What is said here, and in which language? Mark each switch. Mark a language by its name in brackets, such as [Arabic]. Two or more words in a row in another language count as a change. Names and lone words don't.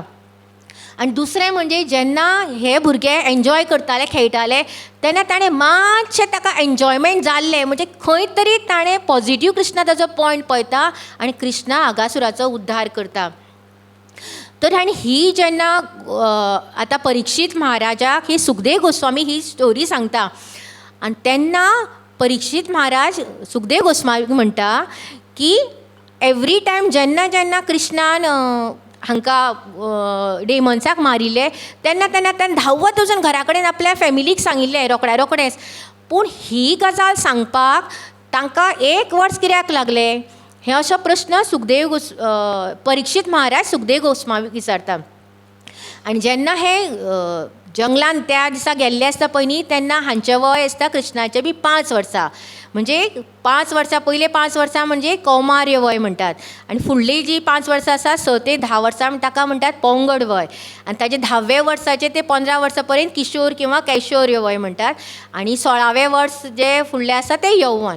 [Konkani] आनी दुसरें म्हणजे जेन्ना हे भुरगे एन्जॉय करताले खेळटाले तेन्ना ताणें मातशें ताका एन्जॉयमेंट जाल्लें, म्हणजे खंय तरी ताणें पॉझिटीव कृष्णाचो पॉयंट पळयता आनी कृष्णा आगासुराचो उद्धार करता. तर आनी ही जेन्ना आतां परिक्षीत महाराजाक ही सुखदेव गोस्वामी ही स्टोरी सांगता आनी तेन्ना परिक्षीत महाराज सुखदेव गोस्वामीक म्हणटा की [English] every time [Konkani] जेन्ना जेन्ना कृष्णान हांकां डेमन्साक मारिल्ले तेन्ना तेन्ना ताणें धांवत वचून घरा कडेन आपल्या फॅमिलीक सांगिल्लें रोखड्याच. पूण ही गजाल सांगपाक तांकां 1 वर्स कित्याक लागलें, हे असो प्रश्न परिक्षीत महाराज सुखदेव गोस्वामीक विचारता. आनी जेन्ना हे जंगलान त्या दिसा गेल्ले आसता पळय न्ही, तेन्ना हांचें वय आसता कृष्णाचें बी 5 वर्सां. म्हणजे 5 वर्सां पयले 5 वर्सां म्हणजे कौमार्य वय म्हणटात, आनी फुडलीं जी 5 वर्सां आसा 6 ते 10 वर्सां ताका म्हणटात पंगड वय, आनी ताचे 10वे वर्साचे ते 15 वर्सां पर्यंत किशोर किंवा कैशोर्य वय म्हणटात, आनी 16वें वर्स जे फुडलें आसा तें यौवन.